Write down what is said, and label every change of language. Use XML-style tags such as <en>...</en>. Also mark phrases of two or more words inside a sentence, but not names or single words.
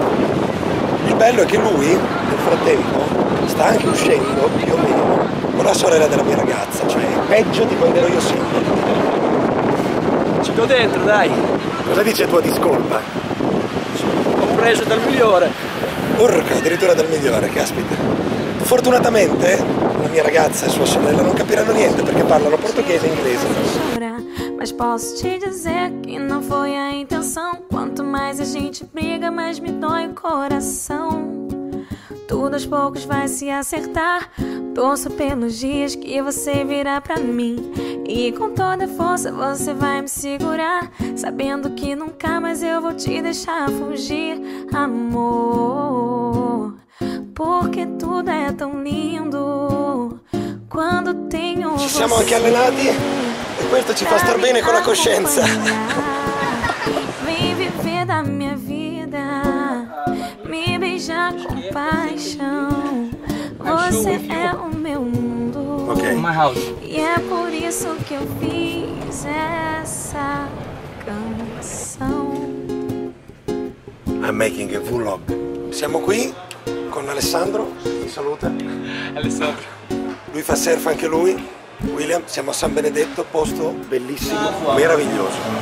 <it>Il bello è che lui nel frattempo sta anche uscendo più o meno con la sorella della mia ragazza, cioè peggio di quando ero io single. Ci do dentro, dai. Cosa dice tua discolpa? Ho preso dal migliore. Urca, addirittura dal migliore, caspita. Fortunatamente la mia ragazza e sua sorella non capiranno niente perché parlano portoghese e inglese.</it> <pt>Mas posso te dizer que não foi a intenção. Quanto mais a gente briga, mais me dói o coração. Tudo aos poucos vai se acertar. Torço pelos dias que você virá pra mim. E com toda força você vai me segurar, sabendo que nunca mais eu vou te deixar fugir, amor. Porque tudo é tão lindo quando tenho</pt> <it>Ci siamo anche allenati e questo ci fa star bene con la coscienza.</it> <pt>Vem viver da minha vida, me beijar com paixão. Você é o meu mundo. Ok.</pt> <en>My house.</en> <pt>E é por isso que eu fiz essa canção.</pt> <en>I'm making a vlog.</en> <it>Siamo qui con Alessandro, ti saluta. Alessandro. Lui fa surf anche lui. William, siamo a San Benedetto, posto bellissimo, meraviglioso.</it>